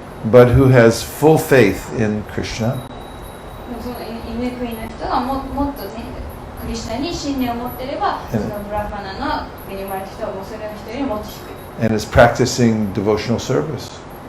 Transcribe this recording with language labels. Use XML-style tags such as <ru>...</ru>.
<en>but who has full faith in Krishna.</en> <ja>でもその犬食いの人がもっとねクリシュナに信念を持っていればそのブラファナの目に生まれた人はもうそれの人よりもっと低い</ja> <en>And is practicing devotional service.</en>